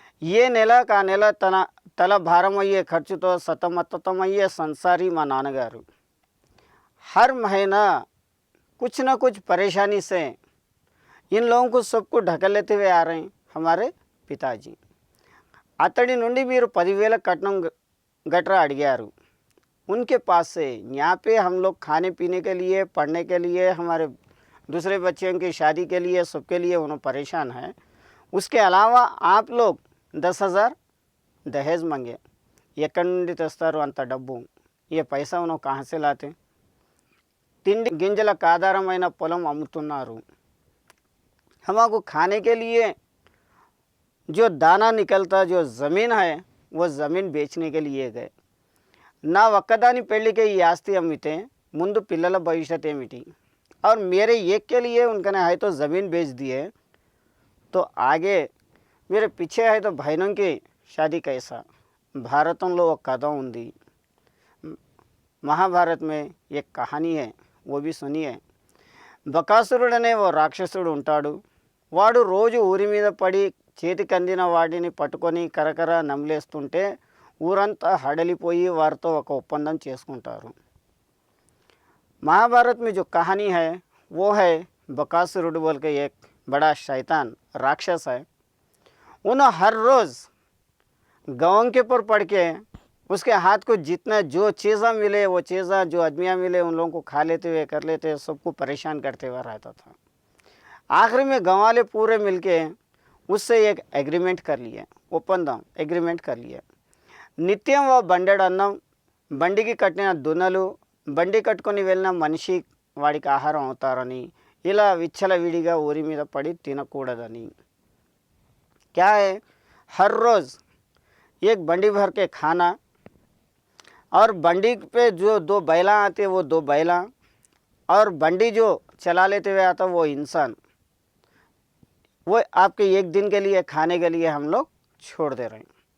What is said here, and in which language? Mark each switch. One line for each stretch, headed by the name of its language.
Telugu: ये నెల కా నెల తల భారమయ్యే ఖర్చుతో సతమతమయ్యే సంసారి మా నాన్నగారు.
Hindi: हर महीना कुछ न कुछ परेशानी से इन लोगों को सबको ढकल लेते हुए आ रहे हैं हमारे पिताजी.
Telugu: అతడి నుండి మీరు 10,000 కట్నం गटरा अड़गारू.
Hindi: उनके पास से यहाँ पे हम लोग खाने पीने के लिए, पढ़ने के लिए, हमारे दूसरे बच्चों की शादी के लिए, सबके लिए उन्होंने परेशान है. उसके अलावा आप लोग 10,000 दहेज मांगे.
Telugu: ఎక్కడి నుండి తెస్తారు అంత డబ్బు?
Hindi: ये पैसा उन्होंने कहाँ से लाते?
Telugu: తిండి గింజలకు ఆధారమైన పొలం అమ్ముతున్నారు.
Hindi: हमको खाने के लिए जो दाना निकलता, जो ज़मीन है वो ज़मीन बेचने के लिए गए.
Telugu: నా ఒక్కదాని పెళ్ళికే ఈ ఆస్తి అమ్మితే ముందు పిల్లల భవిష్యత్ ఏమిటి?
Hindi: और मेरे एक के लिए उनका है तो ज़मीन बेच दिए, तो आगे मेरे पीछे है तो बहनों की शादी कैसा?
Telugu: భారతంలో ఒక కథ ఉంది,
Hindi: महाभारत में एक कहानी है, वो भी सुनिए.
Telugu: బకాసురుడు అనే ఓ రాక్షసుడు ఉంటాడు. వాడు రోజు ఊరి మీద పడి చేతికి అందిన వాటిని పట్టుకొని కరకర నమిలేస్తుంటే ఊరంతా హడలిపోయి వారితో ఒక ఒప్పందం చేసుకుంటారు.
Hindi: महाभारत में जो कहानी है वो है बकासुर बोल के एक बड़ा शैतान राक्षस है. उन्हें हर रोज़ गाँव के पर पड़ के उसके हाथ को जितना जो चीज़ा मिले वो चीज़ा जो आदमियाँ मिले उन लोगों को खा लेते हुए कर लेते, सबको परेशान करते हुए रहता था. आखिर में गाँव वाले पूरे मिलके उससे एक एग्रीमेंट कर लिए, ఒప్పందం एग्रीमेंट कर लिए.
Telugu: నిత్యం బండెడు అన్నం, బండికి కట్టిన దున్నలు, బండి కట్టుకొని వెళ్ళిన మనిషి వాడికి ఆహారం అవుతారని, ఇలా విచ్చలవిడిగా ఊరి మీద పడి తినకూడదని.
Hindi: क्या है, हर रोज़ एक बंडी भर के खाना और बंडी पे जो दो बैला आते वो दो बैला और बंडी जो चला लेते हुए आता वो इंसान, वो आपके एक दिन के लिए खाने के लिए हम लोग छोड़ दे रहे हैं.